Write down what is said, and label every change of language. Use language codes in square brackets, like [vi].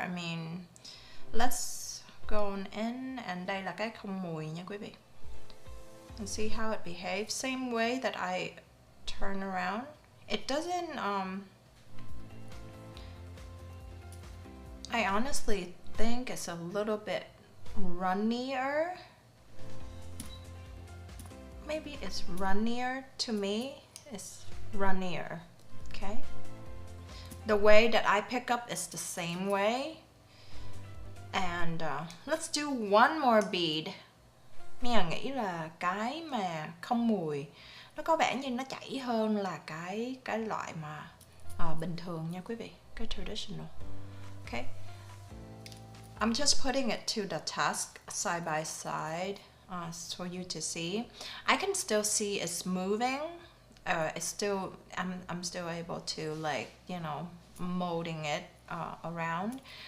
[en] I mean, let's go in and [vi] đây là cái không mùi nha quý vị. [en] And see how it behaves. Same way that I turn around. It doesn't, I honestly think it's a little bit runnier. Maybe it's runnier to me. It's runnier, okay? The way that I pick up is the same way. And let's do one more bead. [vi] Mình nghĩ là cái mà không mùi nó có vẻ như nó chảy hơn là cái loại mà bình thường nha quý vị, cái traditional. [en] Okay, I'm just putting it to the test side by side for you to see. I can still see it's moving. It's still I'm still able to molding it around.